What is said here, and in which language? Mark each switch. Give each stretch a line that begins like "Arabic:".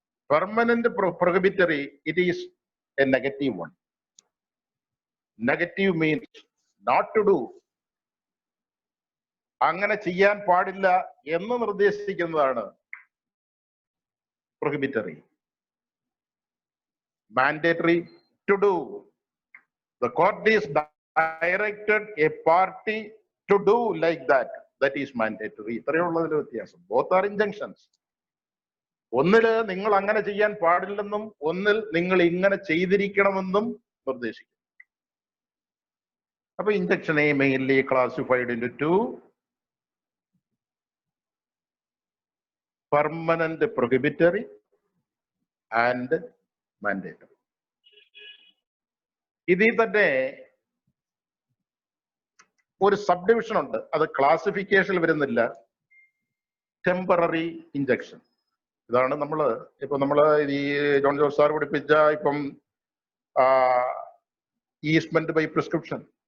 English: Permanent prohibitory it is a negative one. Negative means not to do,
Malayalam: അങ്ങനെ ചെയ്യാൻ പാടില്ല എന്ന് നിർദ്ദേശിക്കുന്നതാണ് prohibitory.
English: Mandatory, to do. The court is directed a party to do like that. That is mandatory.
Malayalam: ഇത്രയുള്ളതിൽ വ്യത്യാസം.
English: Both are injunctions.
Malayalam: ഒന്നില് നിങ്ങൾ അങ്ങനെ ചെയ്യാൻ പാടില്ലെന്നും ഒന്നിൽ നിങ്ങൾ ഇങ്ങനെ ചെയ്തിരിക്കണമെന്നും നിർദ്ദേശിക്കും. അപ്പൊ ഇൻജക്ഷനെ
English: Mainly classified into 2: permanent prohibitory and mandatory.
Malayalam: ഇതിൽ തന്നെ ഒരു സബ് ഡിവിഷൻ ഉണ്ട്, അത് ക്ലാസിഫിക്കേഷനിൽ വരുന്നില്ല. Temporary injection. ഇതാണ് നമ്മള് ഈ ജോൺ ജോർജ് സാർ പഠിപ്പിച്ച ഇപ്പം ഈസ്മെന്റ് ബൈ പ്രിസ്ക്രിപ്ഷൻ.